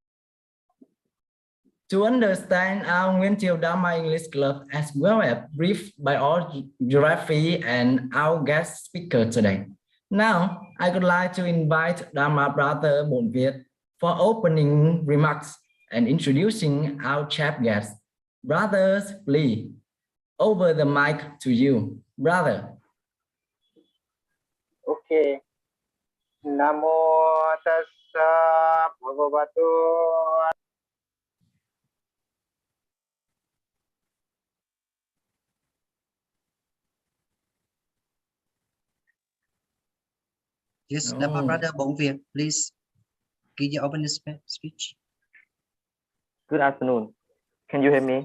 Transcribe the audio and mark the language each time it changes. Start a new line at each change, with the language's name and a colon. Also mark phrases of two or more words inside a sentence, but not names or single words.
English: To understand our Nguyễn Thieu Dharma English Club as well as briefed by our geography and our guest speaker today. Now, I would like to invite Dharma Brother Bổn Việt for opening remarks and introducing our chap guest. Brothers, please, over the mic to you. Brother.
Punjabi: Okay. Namo tassa bhagavato.
English: Yes, Dharma Brother Bổn Việt, please give your opening speech. Good afternoon. Can you hear me?